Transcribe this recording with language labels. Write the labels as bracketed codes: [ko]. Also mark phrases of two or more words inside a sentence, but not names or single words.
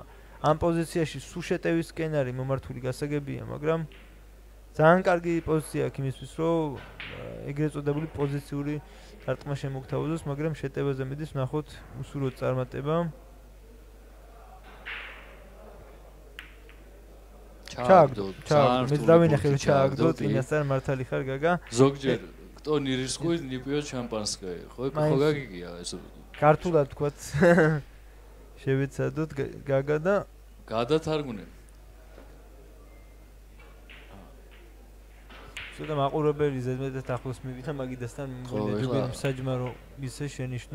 [ka] ამ პოზიციაში სუშეტევის სკენარი მომართული გასაგებია, მაგრამ ძალიან კარგი პოზიცია აქვს იმისთვის, რომ ეგრეთ წოდებული პოზიციური დარტყმა შემოგთავაზოს, მაგრამ შეტევაზე მიდის ვნახოთ უსურვოთ წარმატება. ჩააგდო. მე დავინახე რომ ჩააგდო, წინასწარ მართალი ხარ გაგა. [ru] ზოგჯერ кто не рискует, не пьет шампанское. [ka] ხო გაგიგია ეს ქართულად თქვათ შევეცადოთ გაგა და გადათარგმნე. ცოტა მაყურებელი ზედმეტად ახლოს მივიდა მაგიდასთან მგონი ჯობია საჯმარო ისე შენიშნა.